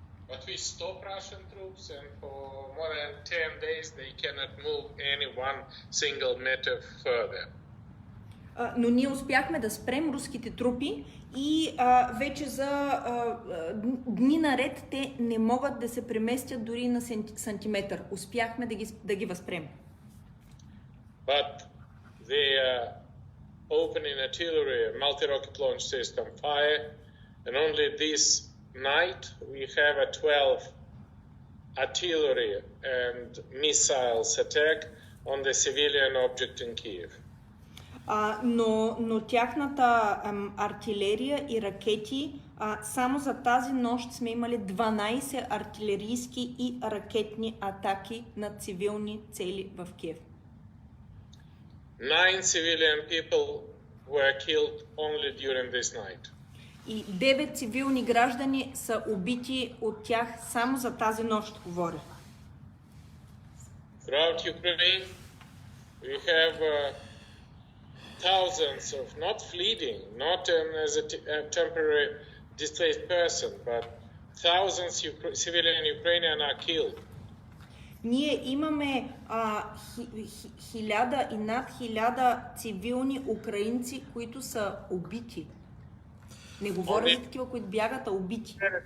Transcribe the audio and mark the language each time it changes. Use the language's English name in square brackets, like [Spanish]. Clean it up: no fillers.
[English] But we stop Russian troops, and for more than 10 days they cannot move any one single meter further. [Bulgarian] Но ние успяхме да спрем руските трупи и вече за дни наред те не могат да се преместят дори на сантиметър. Успяхме да ги възпрем. [English] But they opening artillery, multi-rocket launch system fire, and only this night we have a 12 artillery and missiles attack on the civilian object in Kiev. [Bulgarian] Но тяхната артилерия и ракети, само за тази нощ сме имали 12 артилерийски и ракетни атаки на цивилни цели в Киев. [English] 9 civilian people were killed only during this night. [Bulgarian] И 9 цивилни граждани са убити от тях само за тази нощ, говоря. [English] Throughout Ukraine, we have thousands of not fleeing, not as a temporary displaced person, but thousands civilian Ukrainians are killed. [Bulgarian] Ние имаме 1000 и над 1000 цивилни украинци, които са убити. Не говоря за такива, които бягат, а убити.